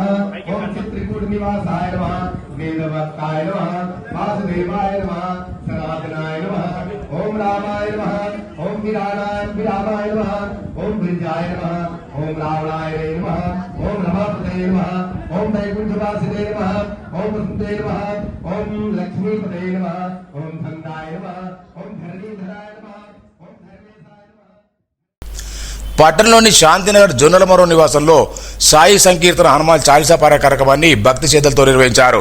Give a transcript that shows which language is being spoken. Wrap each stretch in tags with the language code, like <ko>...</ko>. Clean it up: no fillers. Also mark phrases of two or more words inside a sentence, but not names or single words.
<sa>ओम चित्रिकूटनिवासाय नमः, वेदवत्ताय नमः, वासुदेवाय नमः, सनातनाय नमः, ओम रामाय नमः, ओम विरामाय नमः, ओम गिरिजाय नमः, ओम रावणाय नमः, ओम रमापते नमः, ओम वैकुंठवासिने नमः, ఓం వసుందే నమః ఓం లక్ష్మీపదే నమః ఓం ధనాయ నమః ఓం ధరణీధరాయ నమః ఓం ధర్మేశాయ నమః.</sa> <te>పట్టణంలోని శాంతినగర్ జొన్నలమరో నివాసంలో సాయి సంకీర్తన హనుమాన్ చాలీసా పారాయణ కార్యక్రమాన్ని భక్తి శ్రద్ధలతో నిర్వహించారు.</te>